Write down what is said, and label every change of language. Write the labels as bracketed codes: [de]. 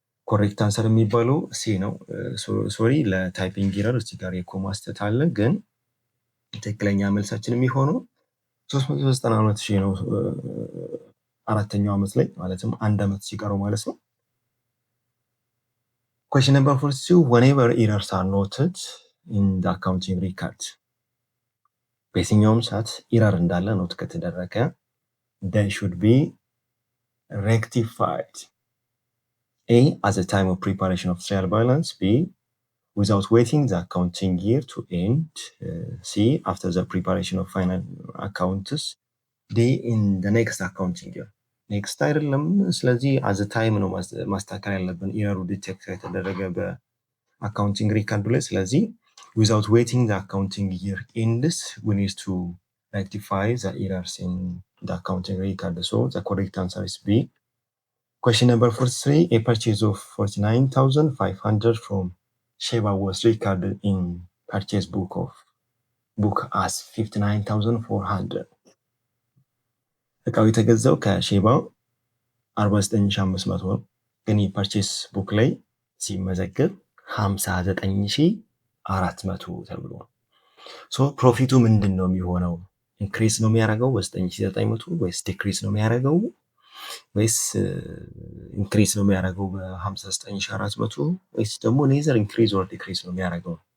[am] ኮሬክት አንሰር የሚባለው ሲ ነው። ሶሪ ለታይፒንግ ኤረር እዚህ ጋር የኮማ ስህተት አለ፣ ግን ትክክለኛ መልሳችን የሚሆነው 392,000 ነው። አራተኛው ዓመት ላይ ማለትም አንድ ዓመት ሲቀረው ማለት ነው። [en] question number 42 whenever errors are noted in the accounting record [am] በየትኛውም ሰዓት ኢረር እንዳለ ኖት ከተደረገ [en] they should be rectified. A, at the time of preparation of trial balance. B, without waiting the accounting year to end. C, after the preparation of final accounts. D, in the next accounting year. next [am] አይደለም። ስለዚህ [en] at the time [am] ነው ማስተካከል ያለብን ኢረሩ ዲቴክት የተደረገ በአካውንቲንግ ሪካርዱ ላይ። ስለዚህ [en] without waiting the accounting year ends, we need to rectify the errors in the accounting record. So the correct answer is B. Question number 43, a purchase of 49,500 from Sheba was recorded in purchase book as 59,400. [am] እቃው የተገዛው ከሼባ 49,500 ነው፣ ግን ፐርቼስ ቡክ ላይ ሲመዘገብ 59,400 ተብሎ። ሶ ፕሮፊቱ ምንድን ነው የሚሆነው? ኢንክሪዝ ነው የሚያደርገው 9,900 ወይስ ዲክሪዝ ነው የሚያደርገው ወይስ ኢንክሪዝ ነው የሚያደርገው በ59,400 ወይስ ደግሞ ኔዘር ኢንክሪዝ ኦር ዲክሪዝ ነው የሚያደርገው?